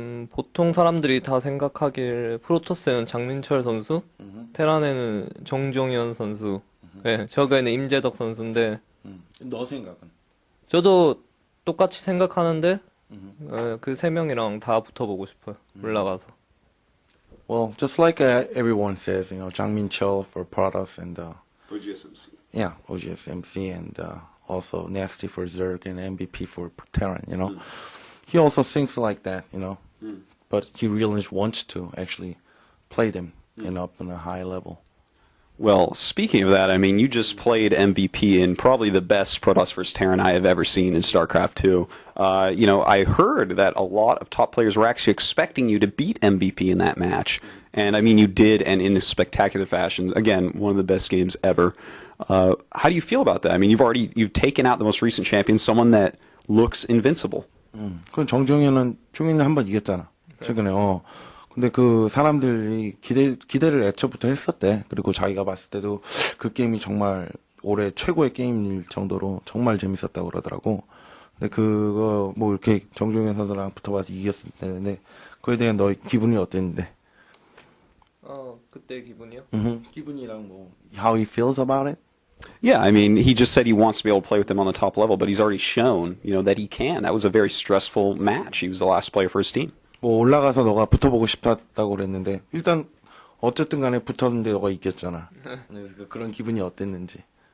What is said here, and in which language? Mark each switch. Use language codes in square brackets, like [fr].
[ko] 보통 사람들이 다 생각하길 프로토스에는 장민철 선수, 테란에는 정종현 선수, 네, 저그에는 임재덕 선수인데 너 생각은? 저도 똑같이 생각하는데 그 세 명이랑 다 붙어보고 싶어요. 올라가서. [en] Well, just like everyone says, Jang Min-chul for Protoss and OGSMC. Yeah, OGSMC and also Nasty for Zerg and MVP for Terran, He also thinks like that, but he really wants to actually play them up on a high level. Well, speaking of that, I mean, you just played MVP in probably the best Protoss vs. Terran I have ever seen in StarCraft 2. I heard that a lot of top players were actually expecting you to beat MVP in that match. And, I mean, you did, and in a spectacular fashion. Again, one of the best games ever. How do you feel about that? I mean, you've taken out the most recent champion, someone that looks invincible. [ko] 그건 종현이는 한번 이겼잖아. 최근에, 근데 그 사람들이 기대를 애초부터 했었대. 그리고 자기가 봤을 때도 그 게임이 정말 올해 최고의 게임일 정도로 정말 재밌었다고 그러더라고. 근데 그거 뭐 이렇게 정종현 선수랑 붙어봐서 이겼을 때인데 그에 대한 너의 기분이 어땠는데? 그때 기분이요? 기분이랑 뭐 [en] how he feels about it? Yeah, I mean, he just said he wants to be able to play with them on the top level, but he's already shown, that he can. That was a very stressful match. He was the last player for his team. [ko] 뭐 올라가서 너가 붙어보고 싶다고 그랬는데 일단 어쨌든 간에 붙었는데 너가 이겼잖아. 그래서 그런 기분이 어땠는지.